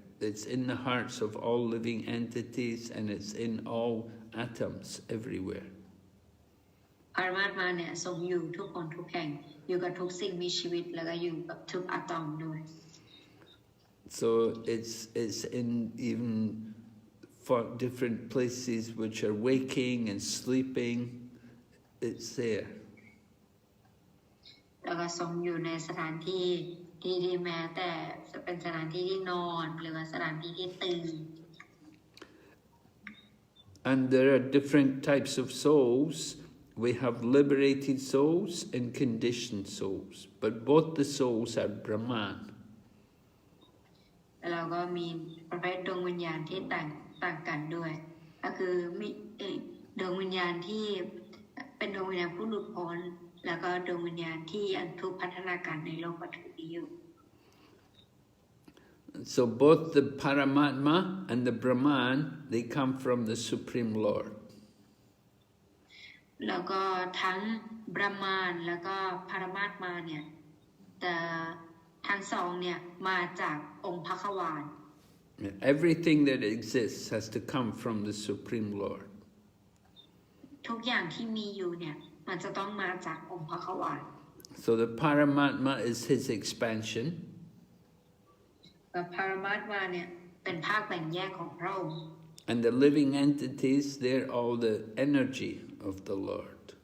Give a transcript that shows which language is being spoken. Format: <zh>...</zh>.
<en>It's in the hearts of all living entities and it's in all atoms everywhere.</en> <th>ปรมาตมาเนี่ยทรงอยู่ทุกคนทุกแห่งอยู่กับทุกสิ่งมีชีวิตแล้วก็อยู่กับทุกอะตอมด้วย</th> <en>So it's in even for different places which are waking and sleeping. It's there.</en> <th>แล้วก็ทรงอยู่ในสถานที่ที่แม้แต่จะเป็นสถานที่ที่นอนหรือว่าสถานที่ที่ตื่น</th> <en>And there are different types of souls. We have liberated souls and conditioned souls, but both the souls are Brahman.</en> <th>แล้วเราก็มีประเภทดวงวิญญาณที่ต่างกันด้วยก็คือมีดวงวิญญาณที่เป็นดวงวิญญาณผู้หลุดพ้นแล้วก็ดวงวิญญาณที่ยังถูกพัฒนาการในโลกวัตถุนี้อยู่</th> <en>So both the Paramatma and the Brahman, they come from the Supreme Lord.</en> <th>แล้วก็ทั้งบรามานแล้วก็ปรมาตมาเนี่ยแต่ทั้งสองเนี่ยมาจากองค์พระขวาน</th> <en>Everything that exists has to come from the Supreme Lord.</en> <th>ทุกอย่างที่มีอยู่เนี่ยมันจะต้องมาจากองค์พระขวาน</th> <en>So the Paramatma is his expansion.</en> <th>ปรมาตมาเนี่ย เป็นภาคแบ่งแยกของพระองค์</th> <en>And the living entities, they're all the energy of the Lord.</en>